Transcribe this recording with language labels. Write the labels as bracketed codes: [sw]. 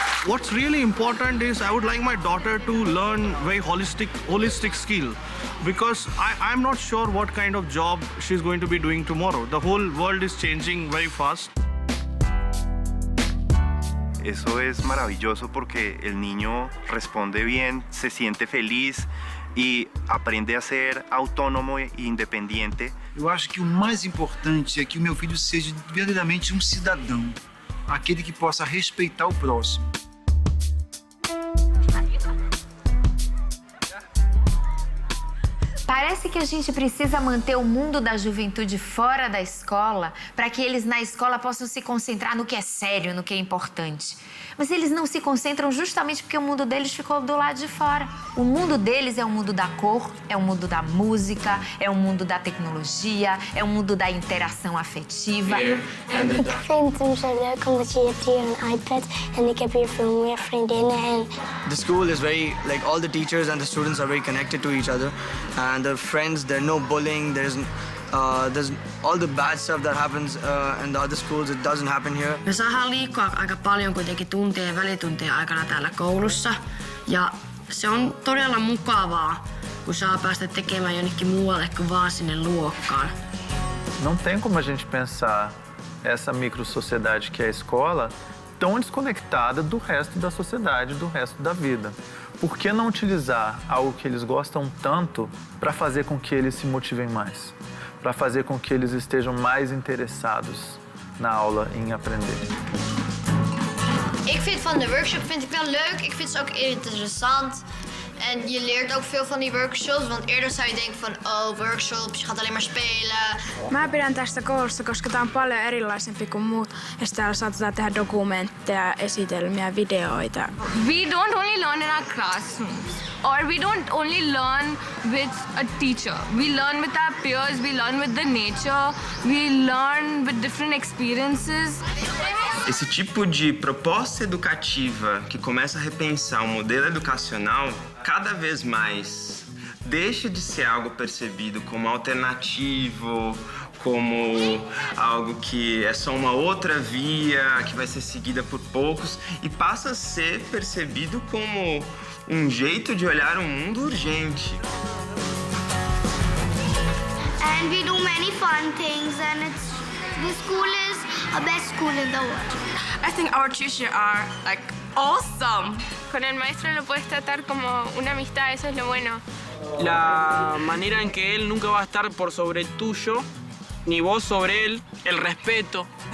[en] What's really important is I would like my daughter to learn very holistic skill, because I'm not sure what kind of job she's going to be doing tomorrow. The whole world is changing very fast. [es] Eso es maravilloso porque el niño responde bien, se siente feliz [pt] e aprende a ser autônomo e independente. Eu acho que o mais importante é que o meu filho seja verdadeiramente um cidadão, aquele que possa respeitar o próximo. Parece que a gente precisa manter o mundo da juventude fora da escola para que eles na escola possam se concentrar no que é sério, no que é importante. Mas eles não se concentram justamente porque o mundo deles ficou do lado de fora. O mundo deles é o mundo da cor, é o mundo da música, é o mundo da tecnologia, é o mundo da interação afetiva. [nl] Ik vind het zo leuk omdat je hebt hier een iPad en ik heb hier veel meer vriendinnen en [en] The school is very, like all the teachers and the students are very connected to each other, and the friends, there's no bullying, there's all the bad stuff that happens in the other schools, it doesn't happen here. [fi] Me saadaan liikkua aika paljon kuitenkin tuntien ja välituntien aikana täällä koulussa ja se on todella mukavaa, kun saa päästä tekemään jonnekin muualle kuin vaan sinne luokkaan. [pt] Não tem como a gente pensar essa microsociedade que é a escola tão desconectada do resto da sociedade, do resto da vida. Por que não utilizar algo que eles gostam tanto para fazer com que eles se motivem mais? Para fazer com que eles estejam mais interessados na aula em aprender. [nl] Ik vind van de workshop wel leuk. Ik vind ze ook interessant. En je leert ook veel van die workshops, want eerder zou je denken van, oh, workshops, je gaat alleen maar spelen. [fi] Mä pidän tästä koulusta, koska tää on paljon erilaisempi kuin muut. Ja täällä saatetaan tehdä dokumentteja, esitelmiä, videoita. [en] We don't only learn in our classrooms, or we don't only learn with a teacher. We learn with our peers, we learn with the nature, we learn with different experiences. [pt] Esse tipo de proposta educativa que começa a repensar o modelo educacional, cada vez mais deixa de ser algo percebido como alternativo, como algo que é só uma outra via que vai ser seguida por poucos e passa a ser percebido como um jeito de olhar o mundo urgente. [en] and we do many fun things and the school is the best school in the world. I think our teachers are like awesome. [es] Con el maestro lo puedes tratar como una amistad, eso es lo bueno. La manera en que él nunca va a estar por sobre el tuyo, ni vos sobre él, el respeto.